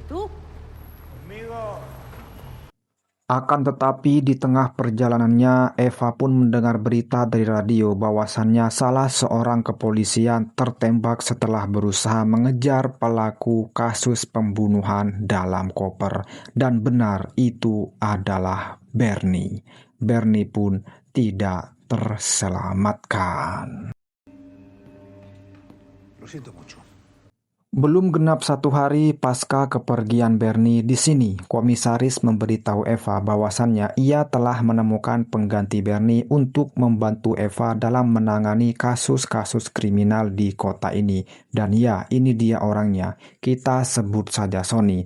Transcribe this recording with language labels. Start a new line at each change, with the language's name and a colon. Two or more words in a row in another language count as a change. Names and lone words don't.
Indonesian: Akan tetapi di tengah perjalanannya Eva pun mendengar berita dari radio bahwasannya salah seorang kepolisian tertembak setelah berusaha mengejar pelaku kasus pembunuhan dalam koper. Dan benar itu adalah Bernie. Bernie pun tidak terselamatkan.
Spanish: Lo siento mucho.
Indonesian: Belum genap 1 hari pasca kepergian Bernie, di sini komisaris memberitahu Eva bahwasannya ia telah menemukan pengganti Bernie untuk membantu Eva dalam menangani kasus-kasus kriminal di kota ini. Dan ya, ini dia orangnya. Kita sebut saja Sony.